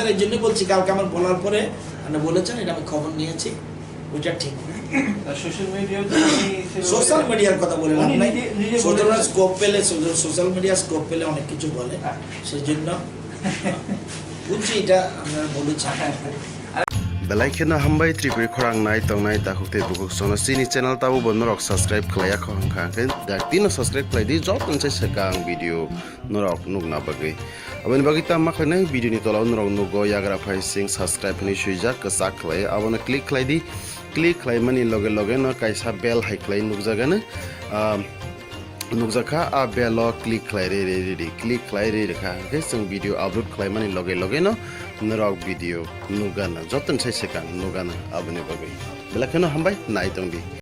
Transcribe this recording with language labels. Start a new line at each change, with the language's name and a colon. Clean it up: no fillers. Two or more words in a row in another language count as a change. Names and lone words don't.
Bangla: এই জন্য বলছি, কালকে আমার বলার পরে আপনি বলেছেন, এটা আমি খবর নিয়েছি, ওইটা ঠিক না। সোশ্যাল মিডিয়ার কথা বলে লাভ নাই, স্কোপ পেলে সোশ্যাল মিডিয়ার স্কোপ পেলে অনেক কিছু বলে, সেই জন্য বুঝছি এটা আপনারা বলেছেন।
Kok Borok: Belaikena hambai tripuri khorang nai tong nai ta hukte bukuk sono sini channel tabu bon norok subscribe khlaya khong khang ke dak tino subscribe khlai di jot nse sekang video norok nugna bagi abani bagi ta ma khlai video ni tola norok nugo yagra phai sing subscribe ni suija ka sak khlai abona click khlai di click khlai mani loge loge no kaisa bell hai khlai nugjaga na nukjaka a bell click khlai re click khlai re kha ke sing
English: video upload
Kok Borok: khlai mani loge loge no norok video nugana joton sai sekang nugana abani bagi belakeno hambai nai tong di